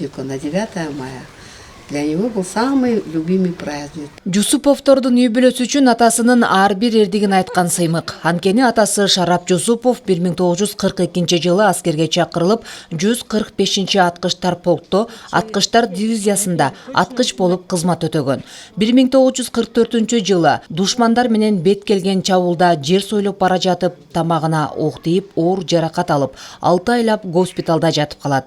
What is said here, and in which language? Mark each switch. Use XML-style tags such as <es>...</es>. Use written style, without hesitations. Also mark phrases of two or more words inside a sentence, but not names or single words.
<ru>празднику на 9 мая. Для него был самый любимый праздник.</ru> <ky>Жусуповтордун үй бүлөсү үчүн атасынын ар бир эрдигин айткан сыймык. Анткени атасы Шарап Жусупов 1942 жылы аскерге чакырылып, 145 аткычтар полкто, аткычтар дивизиясында аткыч болуп кызмат өтөгөн. 1944 жылы душмандар менен бет келген чабуулда жер сойлоп бара жатып, тамагына ок тийип, оор жаракат алып, 6 айлап госпиталда жатып калат.</ky>